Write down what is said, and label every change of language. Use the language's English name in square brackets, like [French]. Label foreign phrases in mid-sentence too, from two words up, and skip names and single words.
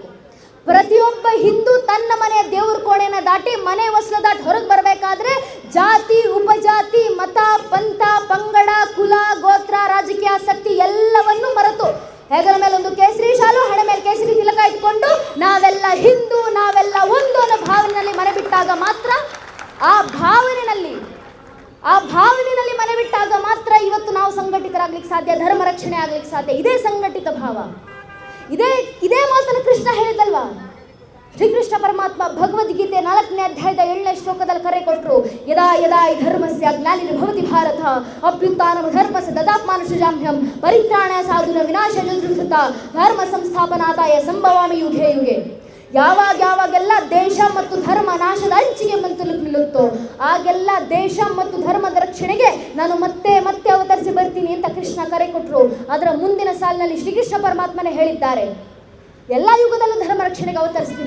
[Kannada] ಪ್ರತಿಯೊಬ್ಬ ಹಿಂದೂ ತನ್ನ ಮನೆಯ ದೇವ್ರ ಕೋಣೆನ ದಾಟಿ ಮನೆ ವಸ್ಲು ದಾಟಿ ಹೊರಗೆ ಬರಬೇಕಾದ್ರೆ ಜಾತಿ, ಉಪಜಾತಿ, ಮತ, ಪಂಥ, ಪಂಗಡ, ಕುಲ, ಗೋತ್ರ, ರಾಜಕೀಯ ಆಸಕ್ತಿ ಎಲ್ಲವನ್ನೂ ಮರೆತು ಹೆಗಲ ಮೇಲೆ ಒಂದು ಕೇಸರಿ ಶಾಲು, ಹಣೆ ಮೇಲೆ ಕೇಸರಿ ತಿಲಕ ಇಟ್ಕೊಂಡು ನಾವೆಲ್ಲ ಹಿಂದೂ, ನಾವೆಲ್ಲ ಒಂದು ಅನ್ನೋ ಭಾವನೆಯಲ್ಲಿ ಮನೆ ಬಿಟ್ಟಾಗ ಮಾತ್ರ, ಆ ಭಾವನೆಯಲ್ಲಿ ಮನೆ ಬಿಟ್ಟಾಗ ಮಾತ್ರ ಇವತ್ತು ನಾವು ಸಂಘಟಿತರಾಗ್ಲಿಕ್ಕೆ ಸಾಧ್ಯ, ಧರ್ಮ ರಕ್ಷಣೆ ಆಗ್ಲಿಕ್ಕೆ ಸಾಧ್ಯ. ಇದೇ ಸಂಘಟಿತ ಭಾವ. ಇದೇ ಮಾತನ್ನು ಕೃಷ್ಣ ಹೇಳಿದಲ್ವಾ? ಶ್ರೀಕೃಷ್ಣ ಪರಮಾತ್ಮ ಭಗವದ್ಗೀತೆ 4ನೇ ಅಧ್ಯಾಯದ 7ನೇ ಶ್ಲೋಕದಲ್ಲಿ ಕರೆ ಕೊಟ್ಟರು. [Sanskrit] ಯದಾ ಯದಾ ಈ ಧರ್ಮಸ್ಯ ಗ್ಲಾನಿರ್ಭವತಿ ಭಾರತ ಅಭ್ಯುತ್ಥಾನಂ ಧರ್ಮಸ್ಯ ದದಾತ್ಮಾನುಷಜಾಮ್ಯಹಂ ಪರಿತ್ರಾಣಾಯ ಸಾಧುನ ವಿನಾಶಾಯ ದುಷ್ಕೃತ ಧರ್ಮ ಸಂಸ್ಥಾಪನಾರ್ಥಾಯ ಸಂಭವಾಮಿ ಯುಗೆ ಯುಗೆ. [Kannada] ಯಾವಾಗೆಲ್ಲ ದೇಶ ಮತ್ತು ಧರ್ಮ ನಾಶದ ಅಂಚಿಗೆ ನಿಲ್ಲುತ್ತೋ ಆಗೆಲ್ಲ ದೇಶ ಮತ್ತು ಧರ್ಮದ ರಕ್ಷಣೆಗೆ ನಾನು ಮತ್ತೆ ಅವತರಿಸಿ ಬರ್ತೀನಿ ಅಂತ ಕೃಷ್ಣ ಕರೆ ಕೊಟ್ಟರು. ಅದರ ಮುಂದಿನ ಸಾಲಿನಲ್ಲಿ ಶ್ರೀಕೃಷ್ಣ ಪರಮಾತ್ಮನೇ ಹೇಳಿದ್ದಾರೆ, ಎಲ್ಲ ಯುಗದಲ್ಲೂ ಧರ್ಮ ರಕ್ಷಣೆಗೆ ಅವತರಿಸ್ತೀನಿ.